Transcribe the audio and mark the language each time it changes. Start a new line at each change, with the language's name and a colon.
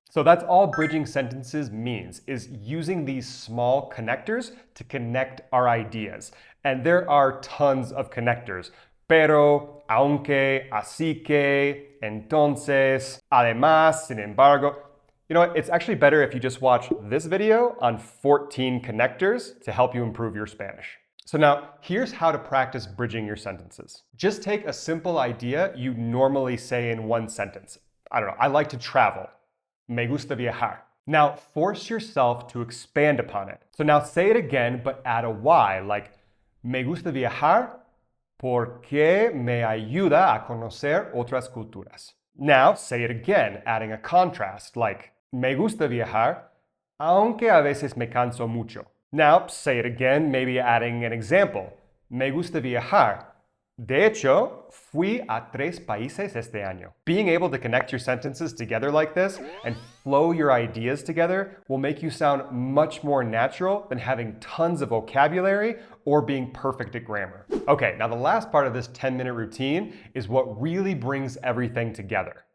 English: So that's all bridging sentences means, is using these small connectors to connect our ideas. And there are tons of connectors. Pero, aunque, así que, entonces, además, sin embargo. You know what? It's actually better if you just watch this video on 14 connectors to help you improve your Spanish. So now, here's how to practice bridging your sentences. Just take a simple idea you normally say in one sentence. I don't know, I like to travel.
Spanish: Me gusta viajar.
English: Now, force yourself to expand upon it. So now say it again, but add a Y, like
Spanish: me gusta viajar porque me ayuda a conocer otras culturas.
English: Now, say it again, adding a contrast, like
Spanish: me gusta viajar, aunque a veces me canso mucho.
English: Now, say it again, maybe adding an example.
Spanish: Me gusta viajar. De hecho, fui a 3 países este año.
English: Being able to connect your sentences together like this and flow your ideas together will make you sound much more natural than having tons of vocabulary or being perfect at grammar. Okay, now the last part of this 10-minute routine is what really brings everything together.